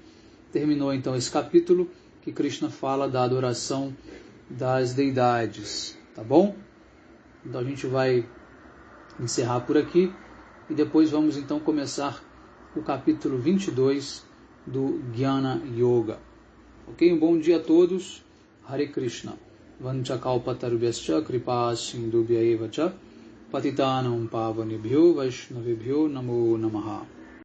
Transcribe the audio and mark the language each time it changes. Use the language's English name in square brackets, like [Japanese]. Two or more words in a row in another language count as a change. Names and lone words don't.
[Portuguese] Terminou então esse capítulo que Krishna fala da adoração das deidades, tá bom? Então a gente vai encerrar por aqui e depois vamos então começar o capítulo 22 do Jnana Yoga. Ok? Um bom dia a todos. [Sanskrit] हरे कृष्ण. वाञ्छाकल्पतरुभ्यश्च कृपा सिन्धुभ्य एव च पतितानां पावनेभ्यो वैष्णवेभ्यो नमो नमः.